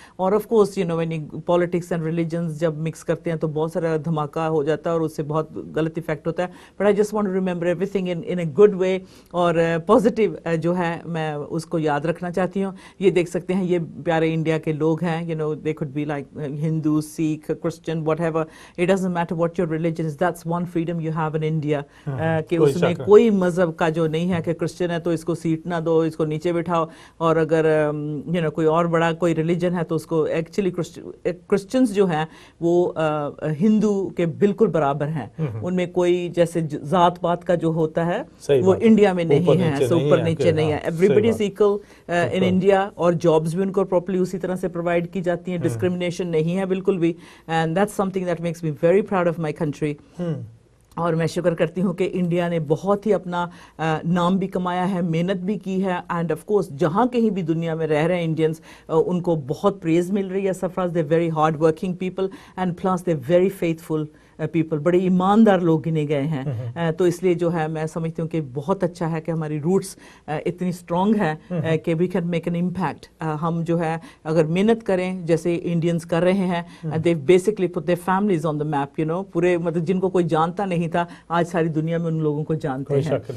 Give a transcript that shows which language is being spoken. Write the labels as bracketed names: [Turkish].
[Urdu] اور [English] of course you know when politics and religions [Urdu] جب mix کرتے ہیں تو بہت سارا دھماکہ ہو جاتا ہے اور اس سے بہت غلط افیکٹ ہوتا ہے. [English] but I just want to remember everything in a good way [Urdu] اور پازیٹیو جو ہے میں اس کو یاد رکھنا چاہتی ہوں. یہ دیکھ سکتے ہیں یہ پیارے انڈیا کے لوگ ہیں. [English] You know they could be like Hindu, Sikh, Christian, whatever. It doesn't matter what your religion is. That's one freedom you have in India. [Urdu] کہ اس میں کوئی مذہب کا جو نہیں ہے کہ کرسچن ہے تو اس کو سیٹ نہ دو اس کو نیچے بٹھاؤ اور اگر یو نو کوئی اور بڑا کوئی ریلیجن ہے تو اس کو ایکچولی کرسچنز جو ہیں وہ ہندو کے بالکل برابر ہیں. ان میں کوئی جیسے ذات پات کا جو ہوتا ہے وہ انڈیا میں نہیں ہے. سو اوپر نیچے نہیں ہے. [English] everybody is equal in India [Urdu] اور جابس بھی ان کو پراپرلی اسی طرح سے پرووائڈ کی جاتی ہیں. ڈسکریمنیشن نہیں ہے بالکل بھی. [English] And that's something that makes me very proud of my country. [Urdu] اور میں شکر کرتی ہوں کہ انڈیا نے بہت ہی اپنا نام بھی کمایا ہے محنت بھی کی ہے. اینڈ آف کورس جہاں کہیں بھی دنیا میں رہ رہے ہیں انڈینس ان کو بہت پریز مل رہی ہے. [English] Sarfaraz they very hard working people and plus they very faithful people. [Urdu] بڑے ایماندار لوگ گنے گئے ہیں. تو اس لیے جو ہے میں سمجھتی ہوں کہ بہت اچھا ہے کہ ہماری روٹس اتنی اسٹرانگ ہے کہ [English] We can make an impact. [Urdu] ہم جو ہے اگر محنت کریں جیسے انڈینس کر رہے ہیں [English] They basically put their families on the map. [Urdu] You know پورے مطلب جن کو کوئی جانتا نہیں تھا آج ساری دنیا میں ان لوگوں کو جانتے ہیں.